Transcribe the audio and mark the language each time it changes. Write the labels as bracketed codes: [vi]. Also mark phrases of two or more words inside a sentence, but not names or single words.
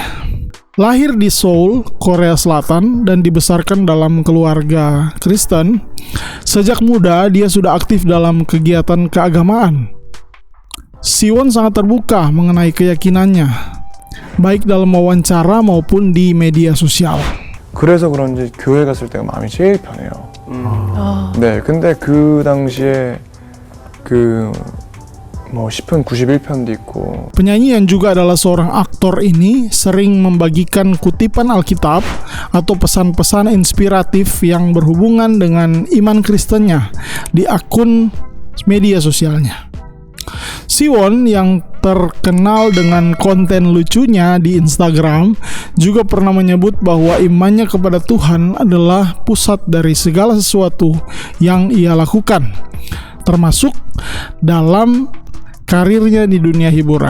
[id] Lahir di Seoul, Korea Selatan, dan dibesarkan dalam keluarga Kristen, sejak muda dia sudah aktif dalam kegiatan keagamaan. Si-won sangat terbuka mengenai keyakinannya, baik dalam wawancara maupun di media sosial. [ko] 그래서 그런지 교회 갔을 때가 마음이 제일 편해요. 네, 근데 그 당시에 그 뭐 10편 91편도 있고. [id] Penyanyi yang juga adalah seorang aktor ini sering membagikan kutipan Alkitab atau pesan-pesan inspiratif yang berhubungan dengan iman Kristennya di akun media sosialnya. Si-won yang terkenal dengan konten lucunya di Instagram juga pernah menyebut bahwa imannya kepada Tuhan adalah pusat dari segala sesuatu yang ia lakukan, termasuk dalam karirnya di dunia hiburan.